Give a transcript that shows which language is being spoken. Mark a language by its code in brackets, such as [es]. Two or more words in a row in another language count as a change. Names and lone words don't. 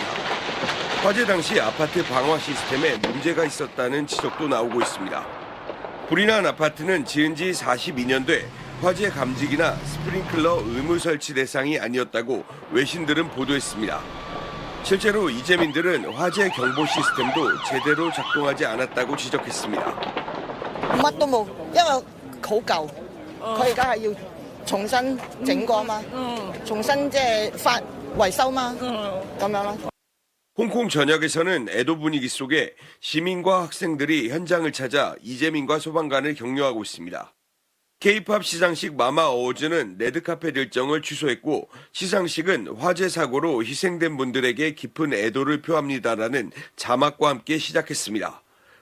[ko] 화재 당시 아파트 방화 시스템에 문제가 있었다는 지적도 나오고 있습니다. 불이 난 아파트는 지은 지 42년 돼 화재 감지기나 스프링클러 의무 설치 대상이 아니었다고 외신들은 보도했습니다. 실제로 이재민들은 화재 경보 시스템도 제대로 작동하지 않았다고 지적했습니다. [yue] 乜都冇，因為好舊，佢而家係要重新整過嘛，重新即係維修嘛，咁樣咯。 [ko] 홍콩 전역에서는 애도 분위기 속에 시민과 학생들이 현장을 찾아 이재민과 소방관을 격려하고 있습니다. K-팝 시상식 마마 어워즈는 레드카펫 일정을 취소했고 시상식은 화재 사고로 희생된 분들에게 깊은 애도를 표합니다라는 자막과 함께 시작했습니다.